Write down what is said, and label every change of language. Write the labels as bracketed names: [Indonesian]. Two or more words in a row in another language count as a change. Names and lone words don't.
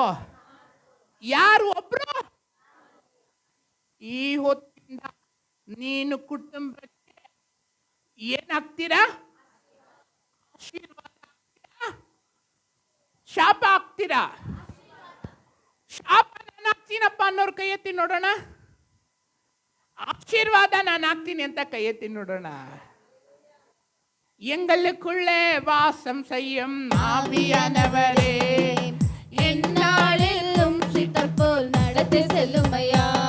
[Kannada] ಯಾರು ಒಬ್ರು? ಈ ಹೊತ್ತಿಂದ ನೀನು ಕುಟುಂಬಕ್ಕೆ ಏನಾಗ್ತೀರಾ? ಆಶೀರ್ವಾದ ಆಗ್ತೀರಾ? ಶಾಪ ಆಗ್ತೀರಾ? ಶಾಪ ನಾನು ಆಗ್ತೀನಪ್ಪ ಅನ್ನೋರು ಕೈ ಎತ್ತಿ ನೋಡೋಣ. ಆಶೀರ್ವಾದ ನಾನು ಆಗ್ತೀನಿ ಅಂತ ಕೈ ಎತ್ತಿ ನೋಡೋಣ. [Tamil] எங்களுக்குள்ளே வாசம் செய்யும் ஆவியானவரே, எந்நாளிலும் சித்தர் போல் நடத்தி செல்லுமையா.